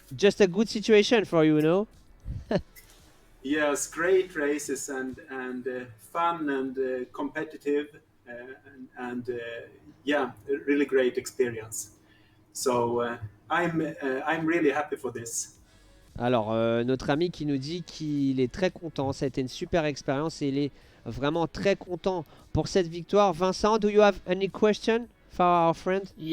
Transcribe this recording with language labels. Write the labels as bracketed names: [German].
[English] just a good situation for you, no? Yes, great races and fun and competitive and yeah, a really great experience. So I'm really happy for this. [French] Alors, notre ami qui nous dit qu'il est très content. Ça a été une super expérience et il est vraiment très content pour cette victoire. [English] Vincent, do you have any question for our friend?